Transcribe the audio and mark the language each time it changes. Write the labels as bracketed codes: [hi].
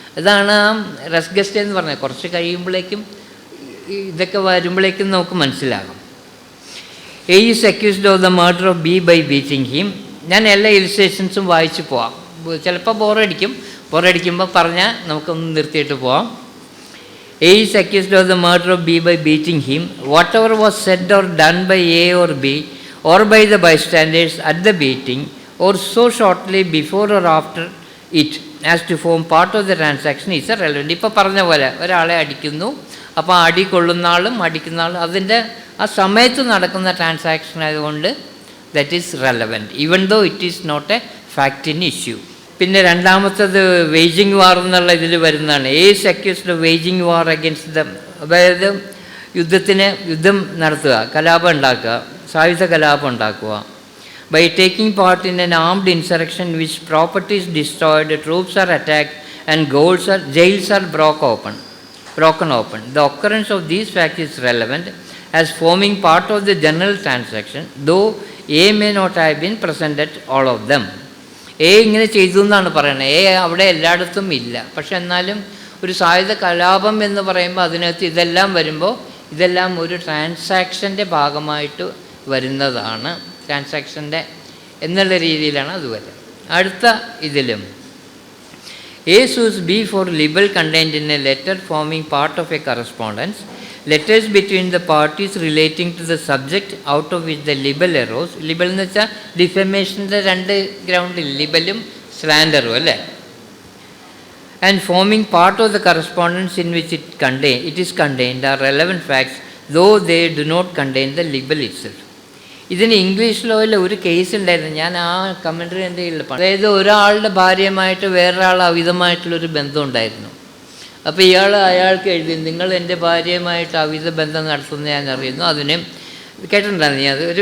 [ml] ഇതാണ് ആ റെസ് ഗസ്റ്റ് എന്ന് പറഞ്ഞത്. കുറച്ച് കഴിയുമ്പോഴേക്കും ഇതൊക്കെ വരുമ്പോഴേക്കും നമുക്ക് മനസ്സിലാകും. [en] A is accused of the murder of B by beating him. [ml] ഞാൻ എല്ലാ ഇലിസ്ട്രേഷൻസും വായിച്ച് പോവാം. ചിലപ്പോൾ ബോറടിക്കുമ്പോൾ പറഞ്ഞാൽ നമുക്കൊന്ന് നിർത്തിയിട്ട് പോവാം. [en] A is accused of the murder of B by beating him. Whatever was said or done by A or B or by the bystanders at the beating or so shortly before or after it as to form part of the transaction is irrelevant. [ml] ഇപ്പോൾ പറഞ്ഞ പോലെ ഒരാളെ അടിക്കുന്നു, അപ്പോൾ അടി കൊള്ളുന്ന ആളും അടിക്കുന്ന ആളും അതിൻ്റെ ആ സമയത്ത് നടക്കുന്ന ട്രാൻസാക്ഷൻ ആയതുകൊണ്ട് [en] That is relevant even though it is not a fact in issue. [ml] പിന്നെ രണ്ടാമത്തത് വേജിങ് വാർ എന്നുള്ള ഇതിൽ വരുന്നതാണ്. [en] A's accused waging war against them. [ml] അതായത് യുദ്ധം നടത്തുക, കലാപം ഉണ്ടാക്കുക, സായുധ കലാപം ഉണ്ടാക്കുക. [en] By taking part in an armed insurrection which properties destroyed, troops are attacked and jails are broken open. The occurrence of these facts is relevant as forming part of the general transaction, though A may not have been present at all of them. [ml] ഇങ്ങനെ ചെയ്തു എന്നാണ് പറയുന്നത്. അവിടെ എല്ലായിടത്തും ഇല്ല. പക്ഷെ എന്നാലും ഒരു സായുധ കലാപം എന്ന് പറയുമ്പോൾ അതിനകത്ത് ഇതെല്ലാം വരുമ്പോൾ ഇതെല്ലാം ഒരു ട്രാൻസാക്ഷൻ്റെ ഭാഗമായിട്ട് വരുന്നതാണ്. ട്രാൻസാക്ഷൻ്റെ എന്നുള്ള രീതിയിലാണ് അത് വരുന്നത്. അടുത്ത ഇതിലും [en] A sues B for libel contained in a letter forming part of a correspondence. Letters between the parties relating to the subject out of which the libel arose. [ml] Libel എന്ന് വെച്ചാൽ ഡിഫമേഷൻ്റെ രണ്ട് ഗ്രൗണ്ടിൽ, ലിബലും സ്ലാൻഡറും അല്ലേ. [en] And forming part of the correspondence in which it is contained are relevant facts though they do not contain the libel itself. [ml] ഇതിന് English ലോയിൽ ഒരു case ഉണ്ടായിരുന്നു. ഞാൻ ആ കമൻട്രി എൻ്റെ കയ്യിൽ. അതായത് ഒരാളുടെ ഭാര്യയുമായിട്ട് വേറൊരാൾ അവിധമായിട്ടുള്ളൊരു ബന്ധം ഉണ്ടായിരുന്നു. അപ്പോൾ അയാൾക്ക് എഴുതി, നിങ്ങൾ എൻ്റെ ഭാര്യയുമായിട്ട് അവിധ ബന്ധം നടത്തുന്ന ഞാൻ അറിയുന്നു, അതിന് കേട്ടിട്ടുണ്ടായിരുന്നു ഞാൻ.